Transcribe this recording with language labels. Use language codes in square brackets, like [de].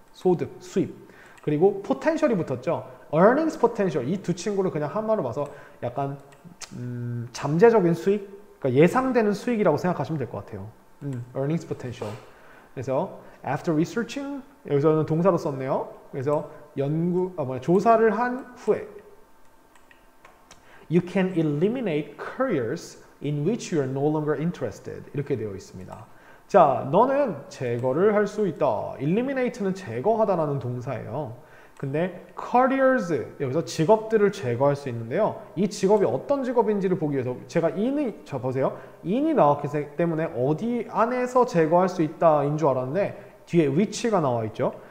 [ko] 소득, 수입. 그리고 potential이 붙었죠. [en] earnings potential. [ko] 이 두 친구를 그냥 한마로 봐서 약간 잠재적인 수익, 그러니까 예상되는 수익이라고 생각하시면 될 것 같아요. [en] earnings potential. [ko] 그래서 [en] after researching, [ko] 여기서는 동사로 썼네요. 그래서 조사를 한 후에 [en] you can eliminate careers in which you are no longer interested. [ko] 이렇게 되어 있습니다. 자, 너는 제거를 할 수 있다. eliminate는 제거하다라는 동사예요. 근데 careers, 여기서 직업들을 제거할 수 있는데요. 이 직업이 어떤 직업인지를 보기 위해서 제가 보세요. in이 나왔기 때문에 어디 안에서 제거할 수 있다인 줄 알았는데 뒤에 which가 나와 있죠.